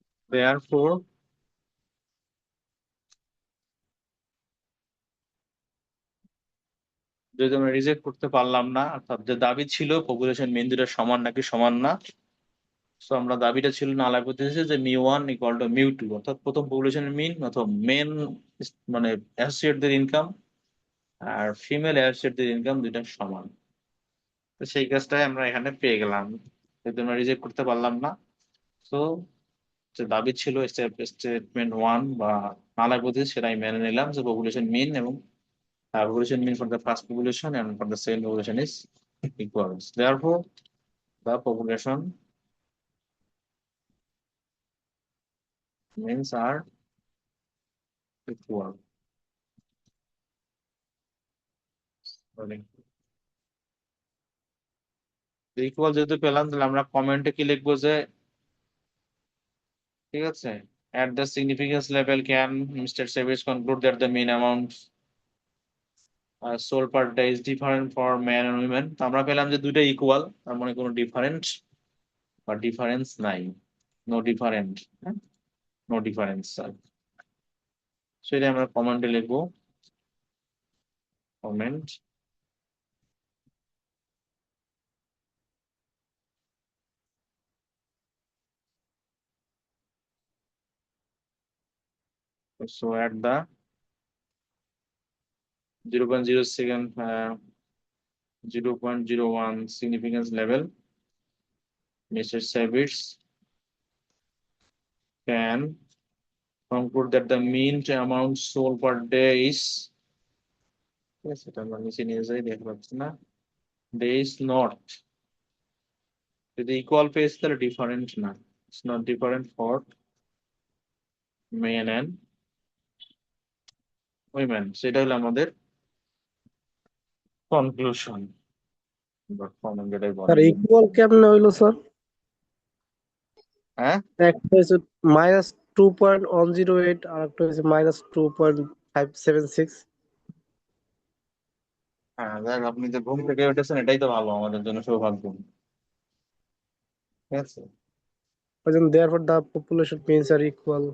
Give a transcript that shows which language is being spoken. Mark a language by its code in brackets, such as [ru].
[bn] Therefore, যদি আমরা reject করতে পারলাম না, অর্থাৎ যে দাবি ছিল পপুলেশন মিন দুটো সমান নাকি সমান না, তো আমরা দাবিটা ছিল নাল হাইপোথিসিস যে μ1 = μ2, অর্থাৎ প্রথম পপুলেশনের মিন অথবা মেন মানে অ্যাসোসিয়েটদের ইনকাম আর ফিমেল অ্যাসোসিয়েটদের ইনকাম দুইটা সমান। তো সেই কাজটাই আমরা এখানে পেয়ে গেলাম, যদি আমরা রিজেক্ট করতে পারলাম না। তো যে দাবি ছিল স্টেটমেন্ট ওয়ান বা নাল হাইপোথিসিস, সেটাই মেনে নিলাম যে পপুলেশন মিন এবং [en] Population mean for the first population and for the second population is equal. Therefore, the population means are equal. [bn] Equal যেহেতু পেলাম, তাহলে আমরা কমেন্টে কি লিখবো যে, ঠিক আছে, [en] at the significance level can Mr. Savage conclude that the mean amount sold per day is different for men and women? [bn] তো আমরা পেলাম যে দুইটা ইকুয়াল, তার মানে কোনো ডিফারেন্ট বা ডিফারেন্স নাই, নো ডিফারেন্ট, নো ডিফারেন্স। সেটা আমরা কমেন্টে লিখবো, comment [en] so at the 0.01 significance level, Mr. Savage can conclude that the mean amount sold per day is, yes, [bn] এটা আমরা নিচে নিয়ে যাই, দেখতে পাচ্ছি না, [en] day is not, [bn] যদি ইকুয়াল পেয়েছে তাহলে ডিফারেন্ট না, [en] It's not different for men and women. [bn] সেটা হলো আমাদের কনক্লুশন বা কমন যেটাই স্যার বলেন। ইকুয়াল কেমনে হইলো স্যার? হ্যাঁ, একটা হচ্ছে -2.108 আর একটা হচ্ছে -2.576। হ্যাঁ, দেখ আপনি যে ঘুম থেকে উঠেছেন এটাই তো ভালো, আমাদের জন্য সৌভাগ্য। ঠিক আছে, ওই জন্য [en] therefore the population means are equal।